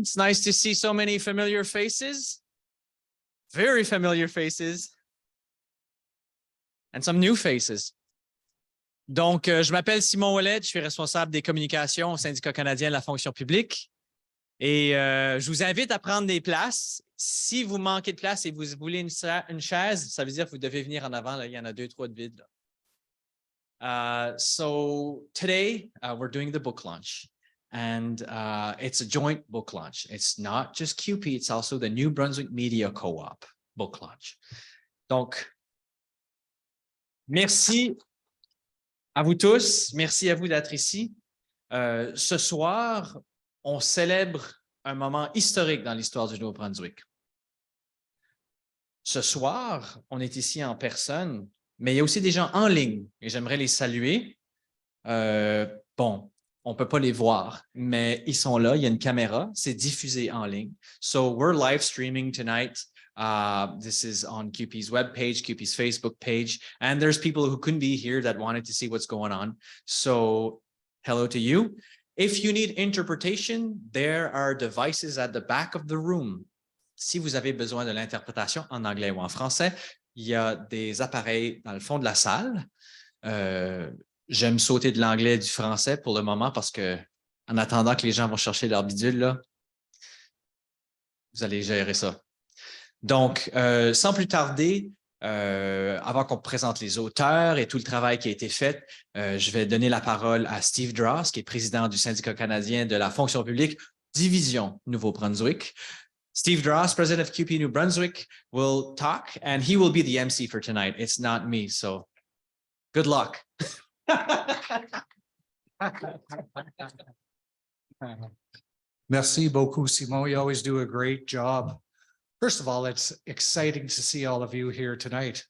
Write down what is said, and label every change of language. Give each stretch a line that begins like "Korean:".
English: It's nice to see so many familiar faces, very familiar faces, and some new faces.
French: Donc, je m'appelle Simon Ouellet, je suis responsable des communications au syndicat canadien de la fonction publique. Et je vous invite à prendre des places. Si vous manquez de place et vous voulez une chaise, ça veut dire que vous devez venir en avant. Là. Il y en a 2-3 de vides.
English: So today, we're doing the book launch. And it's a joint book launch. It's not just CUPE, it's also the New Brunswick Media Co-op book launch.
French: Donc, merci à vous tous. Merci à vous d'être ici. Ce soir, on célèbre un moment historique dans l'histoire du Nouveau-Brunswick. Ce soir, on est ici en personne, mais il y a aussi des gens en ligne et j'aimerais les saluer. Bon, on ne peut pas les voir, mais ils sont là, il y a une caméra, c'est diffusé en ligne.
English: So we're live streaming tonight. This is on CUPE's webpage, CUPE's Facebook page, and there's people who couldn't be here that wanted to see what's going on. So hello to you. If you need interpretation, there are devices at the back of the room.
French: Si vous avez besoin de l'interprétation en anglais ou en français, il y a des appareils dans le fond de la salle. J'aime sauter de l'anglais et du français pour le moment parce que, en attendant que les gens vont chercher leur bidule, là, vous allez gérer ça. Donc, sans plus tarder, avant qu'on présente les auteurs et tout le travail qui a été fait, je vais donner la parole à Steve Dross, qui est président du syndicat canadien de la fonction publique, division Nouveau-Brunswick.
English: Steve Dross, president of CUPE New Brunswick, will talk, and he will be the MC for tonight. It's not me, so good luck.
French: Merci beaucoup, Simon.
English: You always do a great job. First of all, it's exciting to see all of you here tonight.